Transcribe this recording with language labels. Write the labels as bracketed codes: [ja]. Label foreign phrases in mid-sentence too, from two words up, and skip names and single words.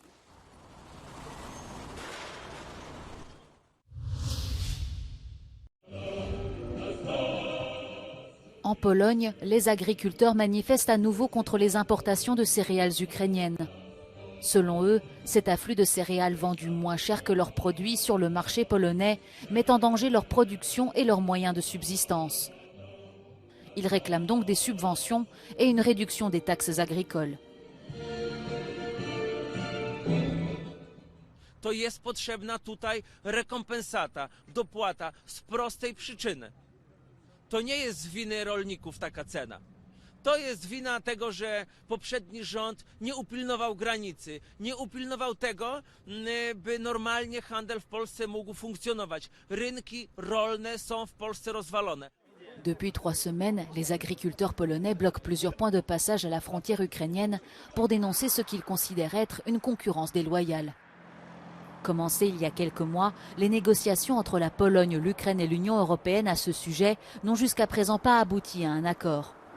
[fr] En Pologne, les agriculteurs manifestent à nouveau contre les importations de céréales ukrainiennes. Selon eux, cet afflux de céréales vendues moins cher que leurs produits sur le marché polonais met en danger leur production et leurs moyens de subsistance. Ils réclament donc des subventions et une réduction des taxes agricoles. [pl] To jest potrzebna tutaj rekompensata, dopłata z prostej przyczyny. To nie jest z winy rolników taka cena. To jest wina tego, że poprzedni rząd nie upilnował granicy, nie upilnował tego, by normalnie handel w Polsce mógł funkcjonować. Rynki rolne są w Polsce rozwalone. [fr] Depuis 3 semaines, les agriculteurs polonais bloquent plusieurs points de passage à la frontière ukrainienne pour dénoncer ce qu'ils considèrent être une concurrence déloyale. Commencées il y a quelques mois, les négociations entre la Pologne, l'Ukraine et l'Union européenne à ce sujet n'ont jusqu'à présent pas abouti à un accord.